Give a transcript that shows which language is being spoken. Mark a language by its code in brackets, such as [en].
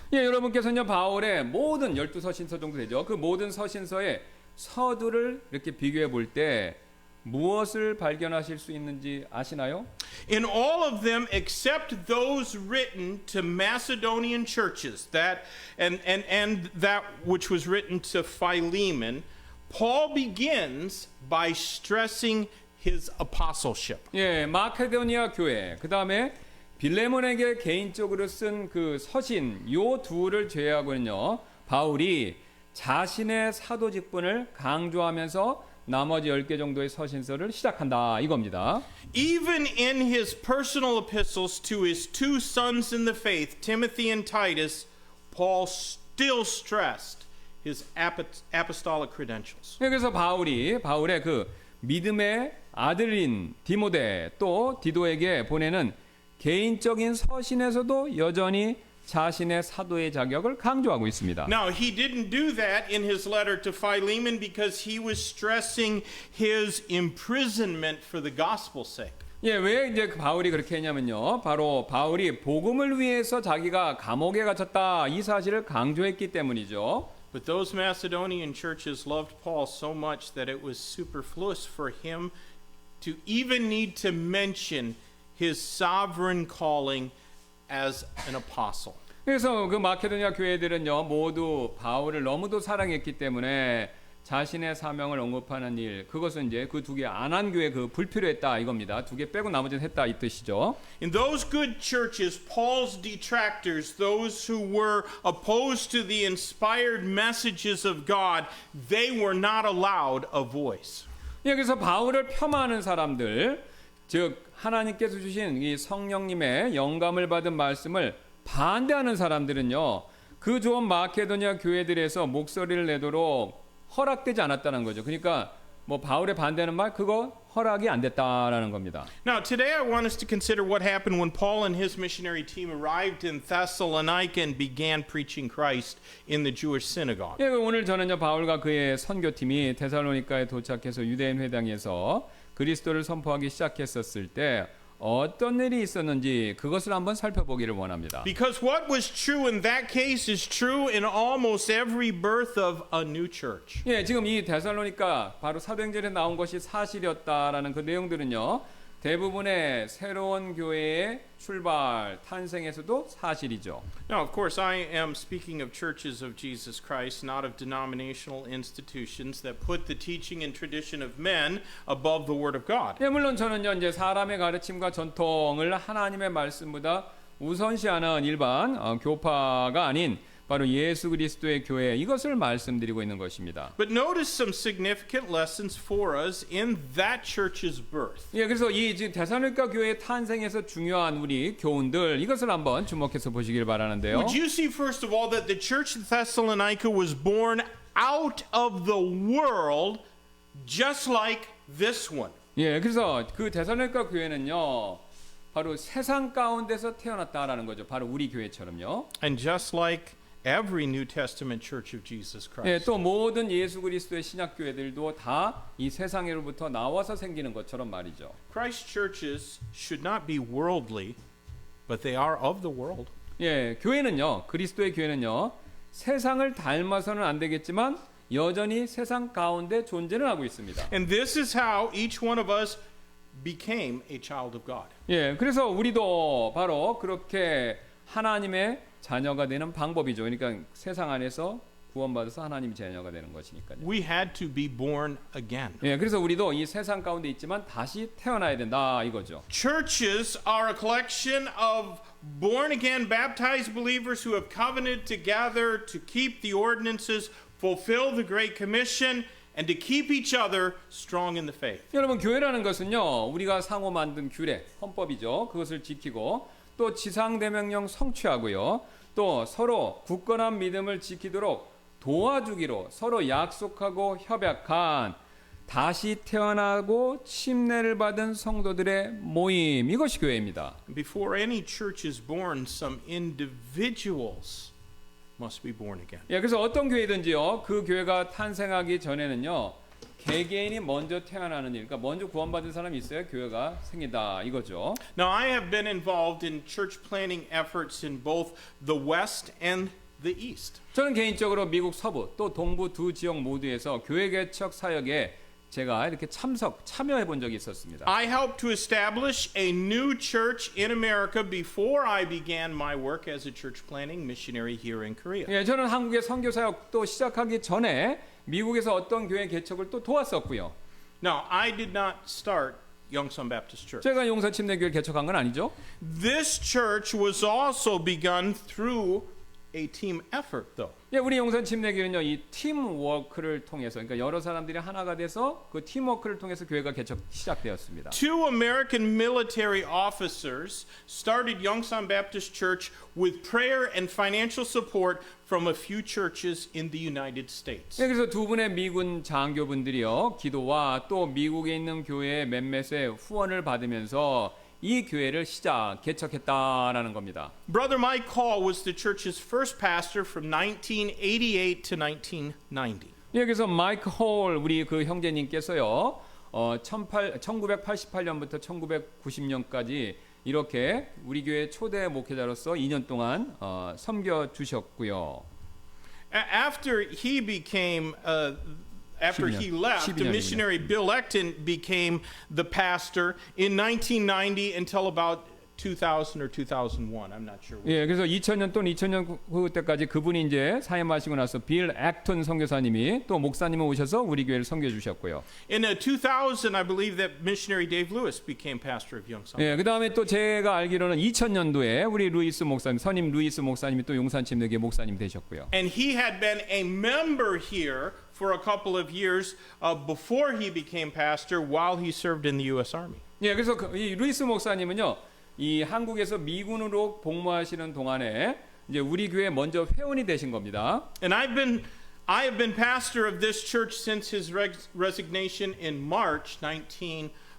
[ko] 예, 여러분께서는요 바울의 모든 12서신서 정도 되죠. 그 모든 서신서의 서두를 이렇게 비교해 볼 때 무엇을 발견하실 수 있는지 아시나요? [en] In all of them, except those written to Macedonian churches, and that which was written to Philemon, Paul begins by stressing his apostleship. [ko] 예, 마케도니아 교회, 그 다음에 빌레몬에게 개인적으로 쓴 그 서신, 요 둘을 제외하고는요, 바울이 자신의 사도 직분을 강조하면서 나머지 10개 정도의 서신서를 시작한다 이겁니다. [en] Even in his personal epistles to his two sons in the faith, Timothy and Titus, Paul still stressed his apostolic credentials. [ko] 그래서 바울의 그 믿음의 아들인 디모데 또 디도에게 보내는 개인적인 서신에서도 여전히 자신의 사도의 자격을 강조하고 있습니다. [en] Now, he didn't do that in his letter to Philemon because he was stressing his imprisonment for the gospel's sake. [ko] 예, 왜 이제 바울이 그렇게 했냐면요. 바로 바울이 복음을 위해서 자기가 감옥에 갇혔다 이 사실을 강조했기 때문이죠. [en] But those Macedonian churches loved Paul so much that it was superfluous for him to even need to mention his sovereign calling as an apostle. [ko] 그래서 그 마케도니아 교회들은요 모두 바울을 너무도 사랑했기 때문에 자신의 사명을 언급하는 일, 그것은 이제 그 두 개 안 한 교회 그 불필요했다 이겁니다. 두 개 빼고 나머지는 했다 이 뜻이죠. [en] In those good churches, Paul's detractors, those who were opposed to the inspired messages of God, they were not allowed a voice. [ko] 여기서 바울을 폄하하는 사람들, 즉 하나님께서 주신 이 성령님의 영감을 받은 말씀을 반대하는 사람들은요, 그 좋은 마케도니아 교회들에서 목소리를 내도록 허락되지 않았다는 거죠. 그러니까 뭐 바울의 반대하는 말 그거 허락이 안 됐다라는 겁니다. [en] Now, today I want us to consider what happened when Paul and his missionary team arrived in Thessalonica and began preaching Christ in the Jewish synagogue. [ko] 예, 오늘 저는요 바울과 그의 선교팀이 데살로니가에 도착해서 유대인 회당에서 그리스도를 선포하기 시작했었을 때 어떤 일이 있었는지 그것을 한번 살펴보기를 원합니다. [en] Because what was true in that case is true in almost every birth of a new church. [ko] 예, 지금 이 데살로니가 바로 사도행전에 나온 것이 사실이었다라는 그 내용들은요. 대부분의 새로운 교회의 출발, 탄생에서도 사실이죠. [en] Now, of course, I am speaking of churches of Jesus Christ, not of denominational institutions that put the teaching and tradition of men above the Word of God. [ko] 예, 물론 저는요 이제 사람의 가르침과 전통을 하나님의 말씀보다 우선시하는 일반 교파가 아닌 바로 예수 그리스도의 교회 이것을 말씀드리고 있는 것입니다. [en] But notice some significant lessons for us in that church's birth. [ko] 예, 그래서 이 지금 데살로니가 교회의 탄생에서 중요한 우리 교훈들 이것을 한번 주목해서 보시길 바라는데요. [en] Would you see first of all that the church of Thessalonica was born out of the world just like this one? [ko] 예, 그래서 그 데살로니가 교회는요. 바로 세상 가운데서 태어났다라는 거죠. 바로 우리 교회처럼요. [en] And just like every New Testament church of Jesus 예, Christ. [ko] 또 모든 예수 그리스도의 신약 교회들도 다 이 세상으로부터 나와서 생기는 것처럼 말이죠. [en] Christ churches should not be worldly, but they are of the world. [ko] 예, 교회는요. 그리스도의 교회는요. 세상을 닮아서는 안 되겠지만 여전히 세상 가운데 존재를 하고 있습니다. [en] And this is how each one of us became a child of God. [ko] 예, 그래서 우리도 바로 그렇게 하나님의 자녀가 되는 방법이죠. 그러니까 세상 안에서 구원받아서 하나님의 자녀가 되는 것이니까요. [en] We had to be born again. [ko] 예, 그래서 우리도 이 세상 가운데 있지만 다시 태어나야 된다 이거죠. [en] Churches are a collection of born again baptized believers who have covenanted together to keep the ordinances, fulfill the Great Commission, and to keep each other strong in the faith. [ko] 여러분 교회라는 것은요. 우리가 상호 만든 규례, 헌법이죠. 그것을 지키고 또 지상대명령 성취하고요. 또 서로 굳건한 믿음을 지키도록 도와주기로 서로 약속하고 협약한 다시 태어나고 침례를 받은 성도들의 모임 이것이 교회입니다. [en] Before any church is born, some individuals must be born again. [ko] 예, 그래서 어떤 교회든지요. 그 교회가 탄생하기 전에는요. 개개인이 먼저 태어나는 일, 그러니까 먼저 구원받은 사람이 있어야 교회가 생긴다 이거죠. [en] Now, I have been involved in church planting efforts in both the West and the East. [ko] 저는 개인적으로 미국 서부 또 동부 두 지역 모두에서 교회 개척 사역에 제가 이렇게 참여해 본 적이 있었습니다. [en] I helped to establish a new church in America before I began my work as a church planting missionary here in Korea. [ko] 예, 저는 한국의 선교 사역 또 시작하기 전에 미국에서 어떤 교회 개척을 또 도왔었고요. [en] Now, I did not start Yongsan Baptist Church. [ko] 제가 용산 침례교회를 개척한 건 아니죠. [en] This church was also begun through a team effort, though. [ko] 예, 우리 용산 침례교회는요, 이 팀워크를 통해서, 그러니까 여러 사람들이 하나가 돼서 그 팀워크를 통해서 교회가 시작되었습니다. [en] Two American military officers started Yongsan Baptist Church with prayer and financial support from a few churches in the United States. [ko] 예, 그래서 두 분의 미군 장교분들이요, 기도와 또 미국에 있는 교회의 몇몇의 후원을 받으면서 이 교회를 개척했다라는 겁니다. [en] Brother Mike Hall was the church's first pastor from 1988 to 1990. [ko] 여기서 마이크 홀 우리 그 형제님께서요, 1988년부터 1990년까지 이렇게 우리 교회 초대 목회자로서 2년 동안 섬겨 주셨고요. [en] After he became After he left, the missionary Bill Ecton became the pastor in 1990 until about 2000 or 2001. I'm not sure. [ko] 예, 그래서 2000년 또는 2000년 그때까지 그분이 이제 사임하시고 나서 빌 액턴 선교사님이 또 목사님이 오셔서 우리 교회를 섬겨 주셨고요. [en] In 2000, I believe that missionary Dave Lewis became pastor of Yongsan. [ko] 예, 그다음에 또 제가 알기로는 2000년도에 우리 루이스 목사님, 선임 루이스 목사님이 또 용산 침례교회 목사님 되셨고요. [en] And he had been a member here for a couple of years before he became pastor while he served in the U.S. Army. [ko] 예, 그래서 이 루이스 목사님은요, 이 한국에서 미군으로 복무하시는 동안에 이제 우리 교회 먼저 회원이 되신 겁니다. [en] And I have been pastor of this church since his resignation in March 2013.